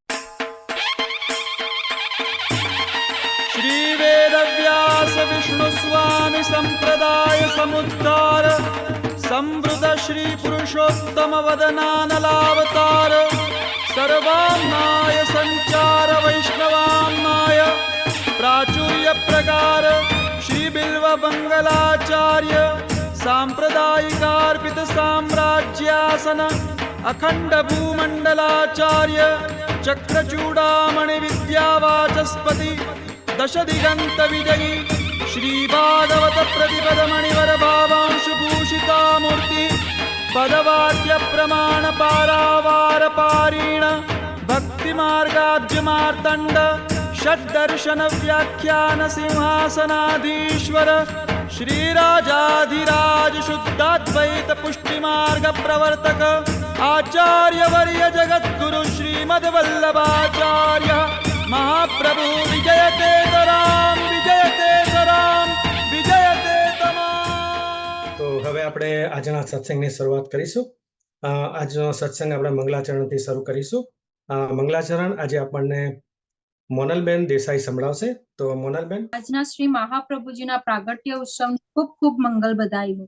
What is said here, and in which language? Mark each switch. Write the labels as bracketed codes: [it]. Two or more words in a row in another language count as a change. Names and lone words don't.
[sa] श्री वेदव्यास विष्णु स्वामी संप्रदाय समुद्धार संवृत श्री पुरुषोत्तम वदनानलावतार सर्वान्नाय संचार वैष्णवान्नाय प्राचुर्य प्रकार श्री बिल्व मंगलाचार्य सांप्रदायिकार्पित साम्राज्यासन अखंड भूमंडलाचार्य चक्रचूडामणि विद्यावाचस्पति दश दिगंत विजयी श्रीपादवत प्रतिपद मणिवर भावांशुभूषिता मूर्ति पदवाद्य प्रमाण पारावार पारीण भक्ति मार्गाब्ज मार्तंड षड्दर्शन व्याख्यान सिंहासनाधीश्वर श्रीराजाधिराज शुद्धाद्वैत पुष्टि मार्ग प्रवर्तक आचार्य वर्य जगद्गुरु श्रीमद्वल्लभाचार्य महाप्रभु विजयते तराम विजयते तमाम। [gu] તો હવે આપણે આજના સત્સંગની શરૂઆત કરીશું. આજનો સત્સંગ આપણે મંગલાચરણથી શરૂ કરીશું. મંગલાચરણ આજે આપણને મોનલબેન દેસાઈ સંભળાવશે. તો મોનલબેન, આજના શ્રી મહાપ્રભુજીના પ્રાગટ્ય ઉત્સવ ખૂબ ખૂબ મંગલ બધાયું.